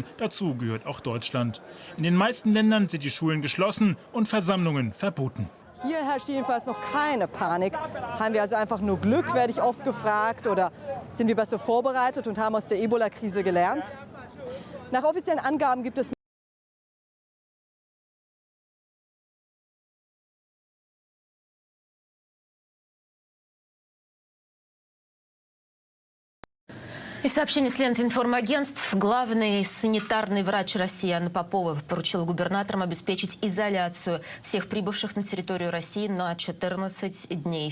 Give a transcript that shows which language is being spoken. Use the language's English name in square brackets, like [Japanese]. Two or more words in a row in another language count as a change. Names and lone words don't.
[German] Dazu gehört auch Deutschland. In den meisten Ländern sind die Schulen geschlossen und Versammlungen verboten. Hier herrscht jedenfalls noch keine Panik. Haben wir also einfach nur Glück, werde ich oft gefragt, oder sind wir besser vorbereitet und haben aus der Ebola-Krise gelernt? Nach offiziellen Angaben gibt es [Russian] Из сообщений с ленты информагентств главный санитарный врач России Анна Попова поручила губернаторам обеспечить изоляцию всех прибывших на территорию России на 14 дней.